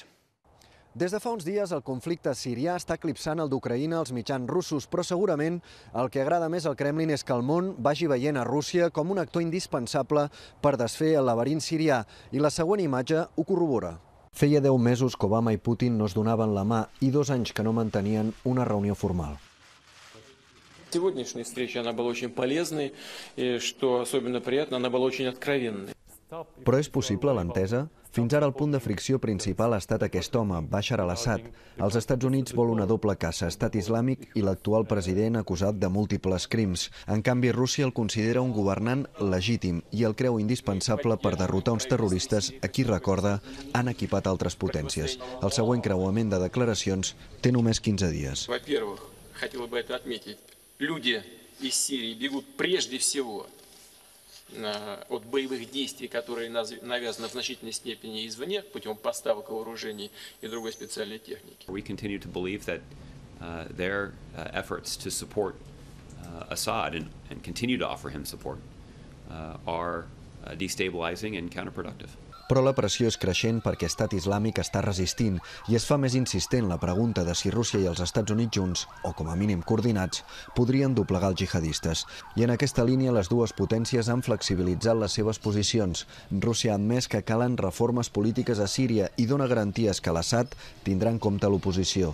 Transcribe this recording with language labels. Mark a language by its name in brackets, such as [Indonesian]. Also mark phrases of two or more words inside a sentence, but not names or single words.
[Catalan] Des de fa uns dies, el conflicte sirià està eclipsant el d'Ucraïna als mitjans russos, però segurament el que agrada més al Kremlin és que el món vagi veient a Rússia com un actor indispensable per desfer el laberint sirià, i la següent imatge ho corrobora. Feia 10 mesos que Obama i Putin no es donaven la mà i 2 anys que no mantenien una reunió formal. [Russian] Сегодняшняя встреча, она была очень полезной, и, что особенно приятно, она была очень откровенной. [Catalan] Però és possible l'entesa? Fins ara el punt de fricció principal ha estat aquest home, Bashar al-Assad. Els Estats Units vol una doble caça, Estat Islàmic i l'actual president acusat de múltiples crims. En canvi, Rússia el considera un governant legítim i el creu indispensable per derrotar uns terroristes a qui, recorda, han equipat altres potències. El següent creuament de declaracions té només 15 dies. [Russian] Во-первых, хотела бы это отметить, люди из Сирии бегут прежде всего от боевых действий, которые навязаны в значительной степени извне путем поставок вооружений и другой специальной техники. [English] We continue to believe that their efforts to support Assad and continue to offer him support are destabilizing and counterproductive. [Catalan] Però la pressió és creixent perquè Estat Islàmic està resistint i es fa més insistent la pregunta de si Rússia i els Estats Units junts, o com a mínim coordinats, podrien doblegar els jihadistes. I en aquesta línia les dues potències han flexibilitzat les seves posicions. Rússia ha admès que calen reformes polítiques a Síria i dona garanties que l'Assad tindrà en compte l'oposició.